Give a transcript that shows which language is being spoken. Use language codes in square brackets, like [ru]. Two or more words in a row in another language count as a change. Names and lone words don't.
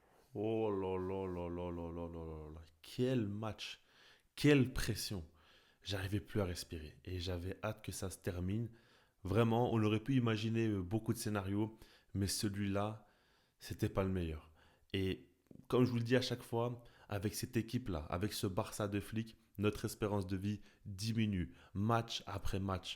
[fr] Oh là là là là là là là là là. Quel match, quelle pression. J'arrivais plus à respirer et j'avais hâte que ça se termine. Vraiment, on aurait pu imaginer beaucoup de scénarios, mais celui-là, c'était pas le meilleur. Et comme je vous le dis à chaque fois, avec cette équipe-là, avec ce Barça de flics, notre espérance de vie diminue match après match.